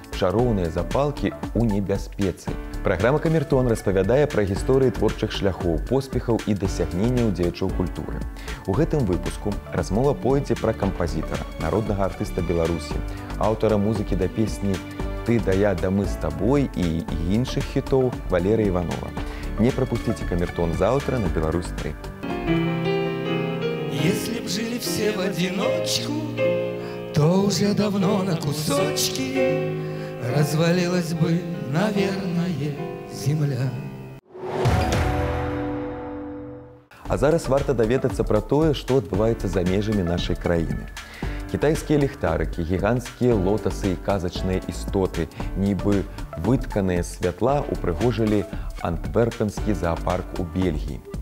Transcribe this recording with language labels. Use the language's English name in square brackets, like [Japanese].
[Belarusian] чароўныя запалкі ў небяспецы. Праграма «Камертон» распавядае пра гісторыі творчых шляхоў, поспехаў і дасягненняў дзеячоў культуры. У гэтым выпуску размова пойдзе пра кампазітара, народнага артыста Беларусі, аўтара музыкі да песні «Ты да я да мы з табой» і іншых хітоў Валерыя Іванова. [Russian] Не пропустите «Камертон» завтра на Беларусь-3. Если б жили все в одиночку, то уже давно на кусочки развалилась бы, наверное, земля. [Belarusian] А зараз варта даведацца пра тое, што адбываецца за межамі нашай краіны. Кітайскія ліхтарыкі, гіганцкія лотасы і казачныя істоты, нібы вытканыя святла, упрыгожылі антверпенскі зоапарк у Бельгіі.